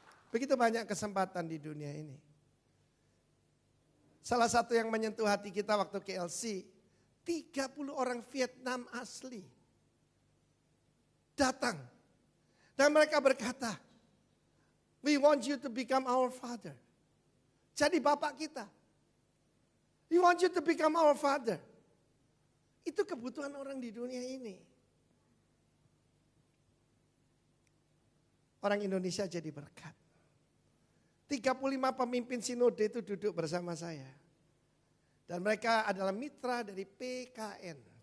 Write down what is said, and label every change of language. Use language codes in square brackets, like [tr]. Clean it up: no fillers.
[id] Begitu banyak kesempatan di dunia ini. Salah satu yang menyentuh hati kita waktu KLC, 30 orang Vietnam asli datang. Dan mereka berkata, [en] "We want you to become our father." [id] Jadi bapak kita. [en] We want you to become our father. [id] Itu kebutuhan orang di dunia ini. Orang Indonesia jadi berkat. 35 pemimpin sinode itu duduk bersama saya. Dan mereka adalah mitra dari PKN.